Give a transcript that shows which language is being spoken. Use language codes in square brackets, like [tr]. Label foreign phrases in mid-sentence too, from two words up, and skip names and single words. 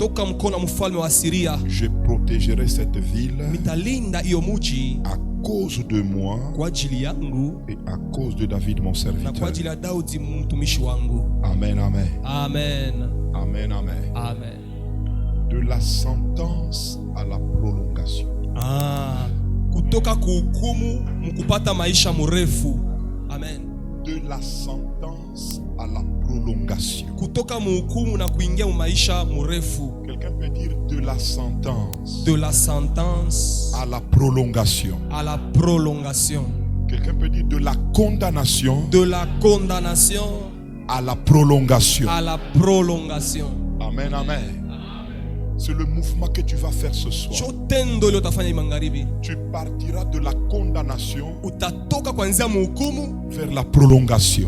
[fr] Je protégerai cette ville à cause de moi et à cause de David mon serviteur. Amen, amen. Amen. Amen, amen. Amen. De la sentence à la prolongation. [sw] Kutoka kuhukumu mkupata maisha mrefu. [fr] Amen. De la sentence à la prolongation. [sw] Kutoka mhukumu na kuingia maisha mrefu. [fr] Quelqu'un peut dire de la sentence. De la sentence à la prolongation. À la prolongation. Quelqu'un peut dire de la condamnation. De la condamnation à la prolongation. À la prolongation. Amen, amen. C'est le mouvement que tu vas faire ce soir. Tu partiras de la condamnation vers la prolongation.